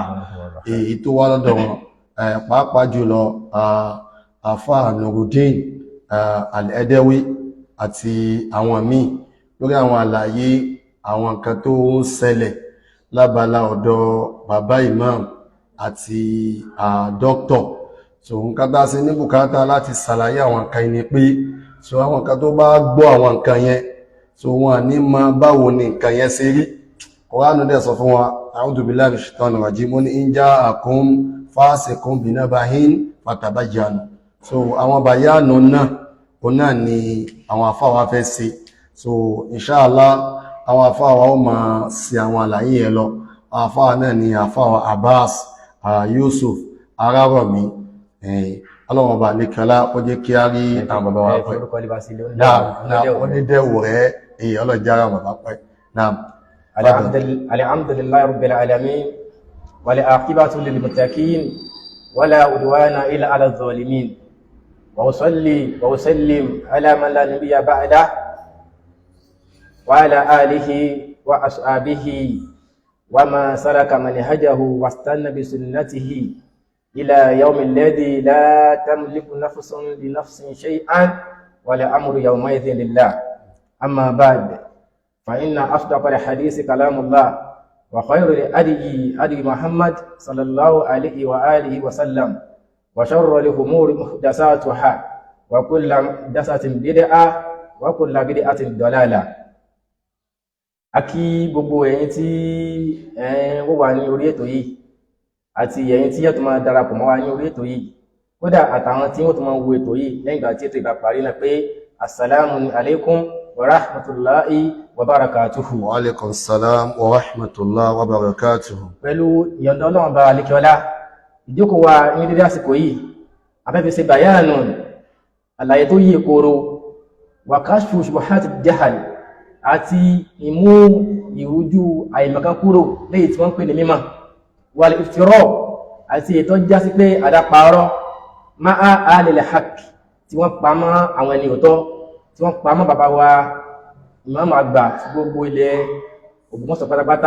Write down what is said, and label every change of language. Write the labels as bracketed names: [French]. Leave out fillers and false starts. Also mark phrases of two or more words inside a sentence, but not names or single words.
[Yoruba] Èyí tó wá lọ́dọ̀ wọn pàápàá jùlọ àfáà Nuruddin Al-Edawi àti àwọn míì lórí àwọn àlàyé àwọn nǹkan tó ń ṣẹlẹ̀ lábala ọ̀dọ̀ bàbá imam àti dókítọ̀. So nǹkan tá sí ní bùkátà láti ṣàlàyé àwọn nǹkan ni pé so àwọn nǹkan tó bá gbọ́ àwọn nǹkan yẹn so wọn ní mọ̀ báwo ni nǹkan yẹn ṣe rí. Kùránì dẹ̀ sọ fún wa [Arabic] أعوذ بالله من الشيطان الرجيم [Yoruba] ní [Arabic] إن جاءكم فاسق بنبإ فتبينوا. [Yoruba] So àwọn bayanu náà òun náà ni àwọn àfáà wa fẹ́ ṣe. So inshallah àwọn àfáà wa ó máa ṣe àwọn àlàyé yẹn lọ. Àfáà náà ni àfáà Abbas Yusuf Arárọ̀mí. Ọlọ́run ọba nìkanlá ó jẹ́ kí á rí àwọn bàbá wa pẹ́. Onídẹ̀wò rẹ̀ ọlọ́jára bàbá pẹ́. [Arabic] الحمد لله رب العالمين والعاقبة للمتقين ولا عدوان إلا على الظالمين وأصلي وأسلم على من لا نبي بعده وعلى آله وأصحابه ومن سلك منهجه واستن بسنته إلى يوم الذي لا تملك نفس لنفس شيئا ولا أمر يومئذ لله. أما بعد فإن أصدق الحديث كلام الله وخير الهدي محمد صلى الله عليه وآله وسلم وشر الأمور محدثاتها وكل محدثة بدعة وكل بدعة ضلالة. [Yoruba] Akí gbogbo ẹ̀yin tí wọ́n wà ní orí ètò yìí àti ẹ̀yin tí yẹ́ tó máa darapọ̀ mọ́ wa ní orí ètò yìí, kódà àtàwọn tí wọ́n tó máa wo ètò yìí lẹ́yìn ìgbà tí ètò ìgbà parí náà pé [Arabic] السلام عليكم ورحمة الله وبركاته. وعليكم السلام ورحمة الله وبركاته. [Yoruba] Pẹ̀lú ìyọ̀ǹda Ọlọ́run bá alékiọlá, ìjókòó wa ní dédé àsìkò yìí afẹ́fẹ́ ṣe bayanu àlàyé tó yí kóró wa [Arabic] كشف شبهات الجهل [Yoruba] àti ìmú ìrújú àìmọ̀kan kúrò léyìí tí wọ́n ń pè ní mímọ̀ [Arabic] والافتراء [Yoruba] àti ètò jásí pé àdáparọ́ máa [Arabic] على الحق [Yoruba] tí wọ́n pamọ́ àwọn ẹni òótọ́, tí wọ́n pamọ́ bàbá wa ìmáàmù àgbà gbogbo ilẹ̀ Ògbómọ̀ṣọ́ pátápátá.